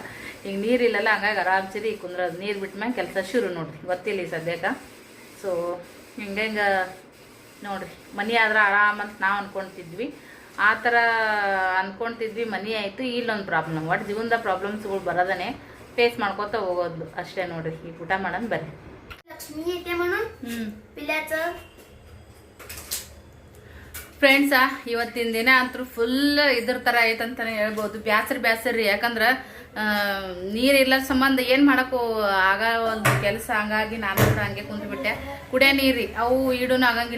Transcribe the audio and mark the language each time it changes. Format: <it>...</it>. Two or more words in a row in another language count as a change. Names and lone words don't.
<kn>ಈಗ ನೀರಿಲ್ಲಲ್ಲ, ಹಂಗಾಗಿ ಆರಾಮ್ಸಿರಿ ಕುಂದ್ರದು. ನೀರು ಬಿಟ್ಟ ಮ್ಯಾಗ ಕೆಲಸ ಶುರು ನೋಡ್ರಿ, ಗೊತ್ತಿಲ್ಲ ಈ ಸದ್ಯಕ್ಕೆ. ಸೊ ಹಿಂಗೆ ನೋಡ್ರಿ, ಮನೆ ಆದ್ರೆ ಆರಾಮಂತ ನಾವು ಅನ್ಕೊಳ್ತಿದ್ವಿ, ಆ ಥರ ಅನ್ಕೊಳ್ತಿದ್ವಿ. ಮನೆ ಆಯಿತು, ಇಲ್ಲೊಂದು ಪ್ರಾಬ್ಲಮ್. ಒಟ್ಟು ಜೀವನದ ಪ್ರಾಬ್ಲಮ್ಸ್ಗಳು ಬರೋದನ್ನೇ ಫೇಸ್ ಮಾಡ್ಕೊತ ಹೋಗೋದು ಅಷ್ಟೇ ನೋಡ್ರಿ. ಈಗ ಊಟ ಮಾಡೋಣ ಬರ್ರಿ.</kn> <mr>लक्ष्मी येते म्हणून पिल्याचं</mr> <kn>ಫ್ರೆಂಡ್ಸಾ, ಇವತ್ತಿನ ದಿನ ಅಂತೂ ಫುಲ್ ಇದ್ರ ಥರ ಐತಂತಾನೆ ಹೇಳ್ಬೋದು. ಬ್ಯಾಸರ ರೀ. ಯಾಕಂದ್ರೆ ನೀರಿಲ್ಲ ಸಂಬಂಧ ಏನು ಮಾಡೋಕ್ಕೂ ಆಗ ಒಂದು ಕೆಲಸ. ಹಂಗಾಗಿ ನಾನು ಕೂಡ ಹಂಗೆ ಕುಂತ್ಬಿಟ್ಟೆ. ಕುಡಿಯೋ ನೀರು ಅವು ಈಡೂ ಆಗಂಗಿಲ್ಲ.</kn>